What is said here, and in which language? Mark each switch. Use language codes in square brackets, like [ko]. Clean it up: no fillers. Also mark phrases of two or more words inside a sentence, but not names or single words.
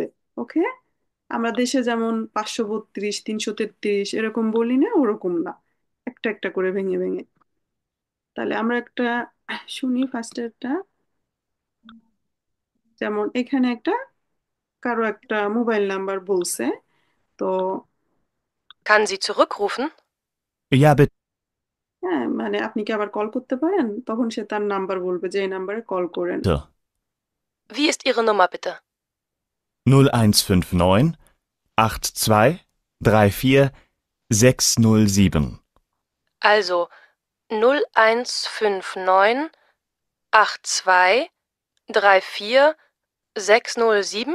[bn] ওকে, আমরা দেশে যেমন 532, 333 এরকম বলি না, ওরকম না, একটা একটা করে ভেঙে ভেঙে। তাহলে আমরা একটা শুনি ফার্স্টেরটা। যেমন এখানে একটা কারো একটা মোবাইল নাম্বার বলছে, তো [de] Kann sie zurückrufen? Ja, bitte. [bn] হ্যাঁ, মানে আপনি কি আবার কল করতে পারেন, তখন সে তার নাম্বার বলবে যে এই নাম্বারে কল করেন। [de] Wie ist Ihre Nummer bitte? 0159 82 34 607. Also 0159 82 34 607.